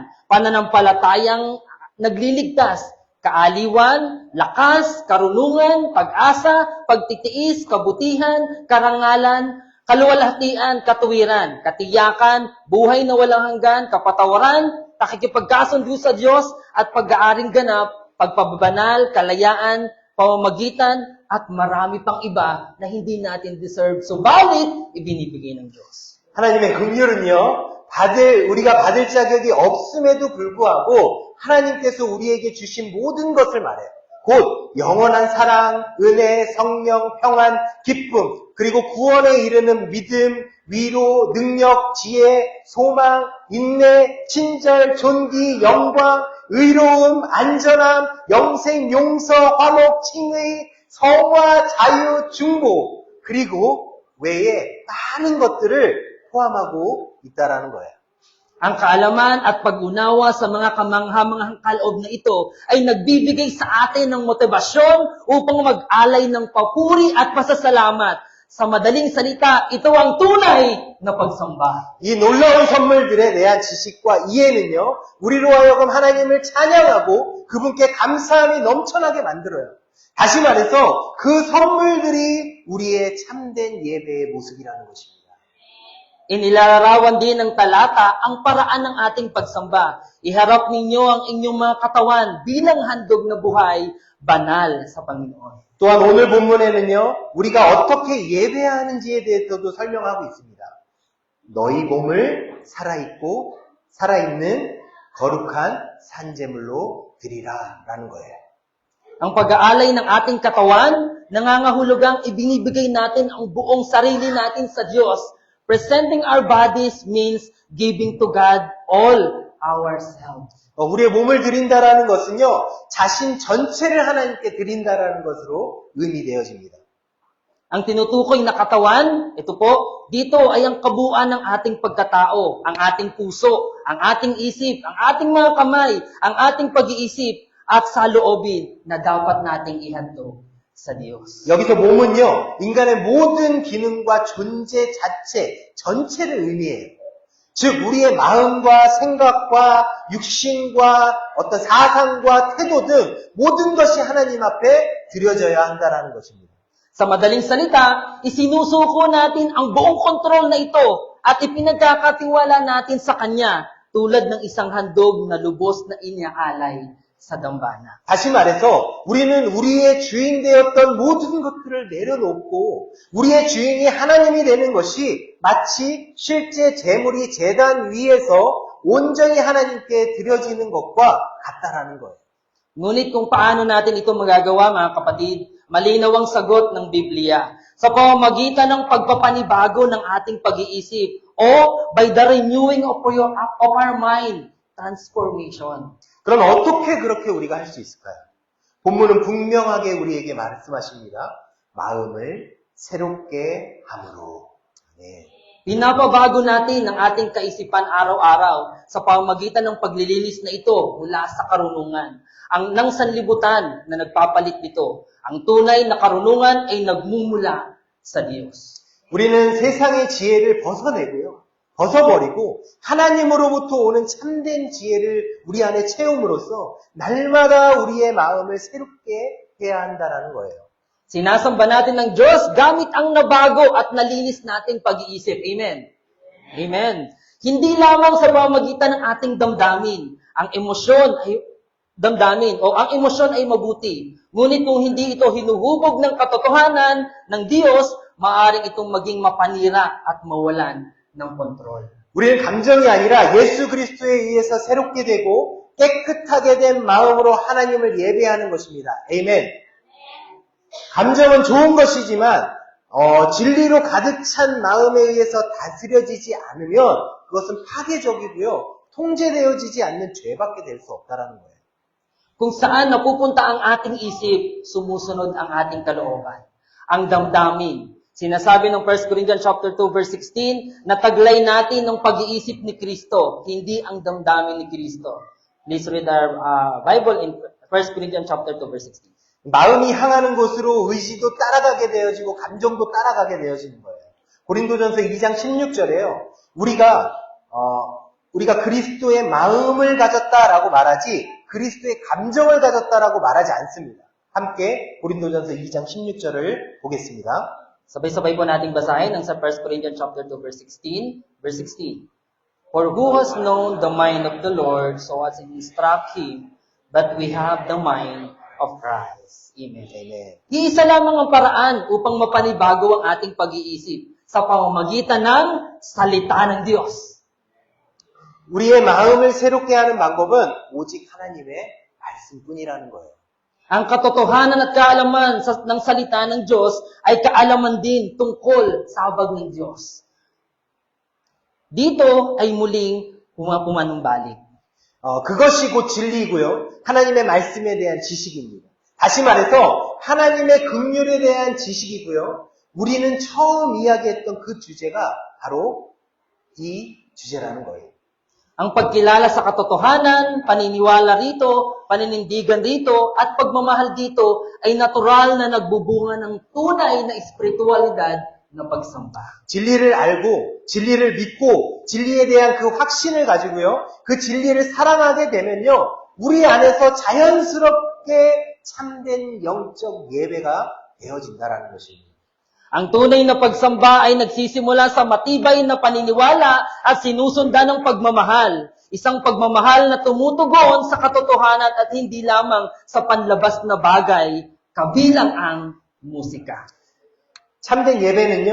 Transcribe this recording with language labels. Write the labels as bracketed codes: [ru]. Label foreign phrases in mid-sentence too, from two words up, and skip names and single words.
[tl] Pananampalatayang nagliligtas, kaaliwan, lakas, karunungan, pag-asa, pagtitiis, kabutihan, karangalan, kaluwalhatian, katuwiran, katiyakan, buhay na walang hanggan, kapatawaran, pakikipagkasundo sa Diyos, at pag-aaring ganap, pagpababanal, kalayaan, pamamagitan, at marami pang iba na hindi natin deserve. Subalit, ibinibigay ng Diyos. [ko] 하나님의 긍휼은요, 우리가 받을 자격이 없음에도 불구하고 하나님께서 우리에게 주신 모든 것을 말해요. 곧 영원한 사랑, 은혜, 성령, 평안, 기쁨, 그리고 구원에 이르는 믿음, 위로, 능력, 지혜, 소망, 인내, 친절, 존귀, 영광, 의로움, 안전함, 영생, 용서, 화목, 칭의, 성화, 자유, 중보, 그리고 외에 많은 것들을 포함하고 있다라는 거예요. [tl] Ang kaalaman at pag-unawa sa mga kamangha-manghang kaloob na ito ay nagbibigay sa atin ng motibasyon upang mag-alay ng papuri at pasasalamat. Sa madaling salita, ito ang tunay na pagsamba. [ko] 이 놀라운 선물들에 대한 지식과 이해는요, 우리로 하여금 하나님을 찬양하고 그분께 감사함이 넘쳐나게 만들어요. 다시 말해서 그 선물들이 우리의 참된 예배의 모습이라는 것입니다. [tl] Inilalarawan din ng talata ang paraan ng ating pagsamba. Iharap ninyo ang inyong mga katawan bilang handog na buhay, banal sa Panginoon. [ko] 또한 오늘 본문에는요, 우리가 어떻게 예배해야 하는지에 대해서도 설명하고 있습니다. 너희 몸을 살아있는 거룩한 산제물로 드리라 라는 거예요. [tl] Ang pag-aalay ng ating katawan, nangangahulugang ibinibigay natin ang buong sarili natin sa Diyos. [en] Presenting our bodies means giving to God all ourselves. [ko] 우리의 몸을 드린다라는 것은요, 자신 전체를 하나님께 드린다라는 것으로 의미되어집니다. [tl] Ang tinutukoy na katawan, ito po, dito ay ang kabuuan ng ating pagkatao, ang ating puso, ang ating isip, ang ating mga kamay, ang ating pag-iisip, at saloobin na dapat nating ihandog sa Diyos. [ko] 여기서 몸은요, 인간의 모든 기능과 존재 자체, 전체를 의미해요. 즉, 우리의 마음과 생각과 육신과 어떤 사상과 태도 등 모든 것이 하나님 앞에 드려져야 한다는 것입니다. [tl] Sa madaling salita, isinusuko natin ang buong kontrol na ito at ipinagkakatiwala natin sa Kanya tulad ng isang handog na lubos na inyaalay sa dambana. [ko] 다시 말해서 우리는 우리의 주인 되었던 모든 것들을 내려놓고 우리의 주인이 하나님이 되는 것이 마치 실제 재물이 제단 위에서 온전히 하나님께 드려지는 것과 같다라는 거예요. [tl] Ngunit kung paano natin ito magagawa, mga kapatid, malinaw ang sagot ng Biblia sa pamamagitan ng pagpapanibago ng ating pag-iisip o [en] by the renewing of our mind, transformation. [ko] 그럼 어떻게 그렇게 우리가 할 수 있을까요? 본문은 분명하게 우리에게 말씀하십니다. 마음을 새롭게 함으로. 네. [tl] Pinapabago natin ang ating kaisipan araw-araw sa pamamagitan ng paglilinis na ito mula sa karunungan. Ang nang sanlibutan na nagpapalit nito, ang tunay na karunungan ay nagmumula sa Diyos. [ko] 우리는 세상의 지혜를 벗어버리고 하나님으로부터 오는 참된 지혜를 우리 안에 채움으로써 날마다 우리의 마음을 새롭게 해야 한다는 거예요. [tl] Sinasamba natin ng Diyos gamit ang nabago at nalinis nating pag-iisip. Amen. Amen. Hindi lamang sa pamamagitan ng ating damdamin. Ang emosyon ay mabuti. Ngunit kung hindi ito hinuhubog ng katotohanan ng Diyos, maaaring itong maging mapanira at mawalan ng kontrol. [ko] 우리는 감정이 아니라 예수 그리스도에 의해서 새롭게 되고 깨끗하게 된 마음으로 하나님을 예배하는 것입니다. 아멘. 감정은 좋은 것이지만 진리로 가득 찬 마음에 의해서 다스려지지 않으면 그것은 파괴적이고요. 통제되어지지 않는 죄밖에 될 수 없다는 거예요. [tl] Kung saan napupunta ang ating isip, sumusunod ang ating kalooban. Ang damdamin, Sinasabi ng [en] 1 Corinthians chapter 2 verse 16 [tl] na taglay natin ng pag-iisip ni Kristo, hindi ang damdamin ni Kristo. [en] Please read our Bible in 1 Corinthians chapter 2 verse 16. [ko] 마음이 향하는 곳으로 의지도 따라가게 되어지고 감정도 따라가게 되어지는 거예요. 고린도전서 2장 16절에요. 우리가 그리스도의 마음을 가졌다라고 말하지 그리스도의 감정을 가졌다라고 말하지 않습니다. 함께 고린도전서 2장 16절을 보겠습니다. [tl] Sabay-sabay po nating basahin ang sa [en] 1 Corinthians chapter 2 verse 16. Verse 16. For who has known the mind of the Lord so as to instruct him, but we have the mind of Christ. Amen. Amen. [tl] Iisa lamang ang paraan upang mapanibago ang ating pag-iisip sa pamamagitan ng salita ng Diyos. [ko] 우리의 마음을 새롭게 하는 방법은 오직 하나님의 말씀뿐이라는 거예요. [tl] Ang katotohanan at kaalaman ng salita ng Diyos ay kaalaman din tungkol sa habag ng Diyos. Dito ay muling pumanumbalik. [ko] 그것이 곧 진리이고요. 하나님의 말씀에 대한 지식입니다. 다시 말해서 하나님의 긍휼에 대한 지식이고요. 우리는 처음 이야기했던 그 주제가 바로 이 주제라는 거예요. [tl] Ang pagkilala sa katotohanan, paniniwala rito, paninindigan rito, at pagmamahal dito ay natural na nagbubunga ng tunay na espiritualidad na pagsamba. [ko] 진리를 알고, 진리를 믿고, 진리에 대한 그 확신을 가지고요. 그 진리를 사랑하게 되면요. 우리 안에서 자연스럽게 참된 영적 예배가 되어진다라는 것입니다. [tl] Ang tunay na pagsamba ay nagsisimula sa matibay na paniniwala at sinusundan ng pagmamahal. Isang pagmamahal na tumutugon sa katotohanan at hindi lamang sa panlabas na bagay, kabilang ang musika. [ko] 참된 예배는요.